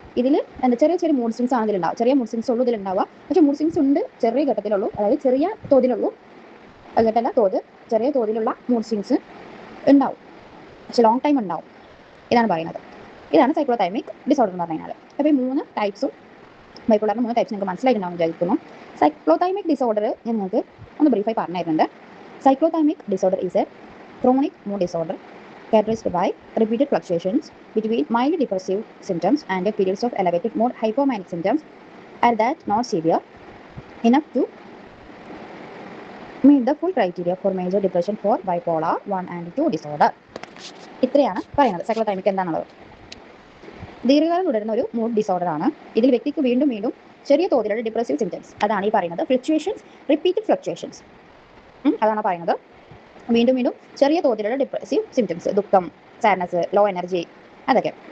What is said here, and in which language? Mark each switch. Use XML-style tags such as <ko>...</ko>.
<ml>ഇതിൽ ചെറിയ ചെറിയ മൂഡ് സ്വിങ്സ് ആണ് ഇതിലുണ്ടാവുക. ചെറിയ മൂഡ് സ്വിങ്സ് ഉള്ളൂ ഇതിലുണ്ടാവുക. പക്ഷേ മൂഡ് സ്വിങ്സ് ഉണ്ട്, ചെറിയ ഘട്ടത്തിലുള്ളൂ, അതായത് ചെറിയ തോതിലുള്ളൂ, ചെറിയ തോതിലുള്ള മൂഡ് സ്വിങ്സ് ഉണ്ടാവും, പക്ഷെ ലോങ് ടൈം ഉണ്ടാവും. ഇതാണ് പറയുന്നത്. ഇതാണ് സൈക്ലോതൈമിക് ഡിസോർഡർ എന്ന് പറഞ്ഞാൽ. അപ്പോൾ ഈ 3 ടൈപ്സും ബൈപോളറിന് 3 ടൈപ്സ് നിങ്ങൾക്ക് മനസ്സിലായിട്ടുണ്ടാവും വിചാരിക്കുന്നു. സൈക്ലോതൈമിക് ഡിസോർഡർ നിങ്ങൾക്ക് ഒന്ന് ബ്രീഫായി പറഞ്ഞു തരുന്നുണ്ട്.</ml> <en>Cyclothymic disorder is a chronic mood disorder characterized by repeated fluctuations between mild depressive symptoms and periods of elevated mood hypomanic symptoms are that not severe enough to meet the full criteria for major depression for bipolar 1 and 2 disorder.</en> <ml>ഇത്രയാണ് പറയുന്നത് സൈക്ലോതൈമിക് എന്താണുള്ളത്. ദീർഘകാലം തുടരുന്ന ഒരു mood disorder ആണ്. ഇതിൽ വ്യക്തിക്ക് വീണ്ടും ചെറിയ തോതിലുള്ള ഡിപ്രസീവ് സിംറ്റംസ്, അതാണ് ഈ പറയുന്നത് റിപ്പീറ്റഡ് ഫ്ലക്ച്വേഷൻസ്, അതാണ് പറയുന്നത്. വീണ്ടും ചെറിയ തോതിലുള്ള ഡിപ്രസീവ് സിംറ്റംസ്, ദുഃഖം, സാഡ്നസ്, ലോ എനർജി, അതൊക്കെ.</ml>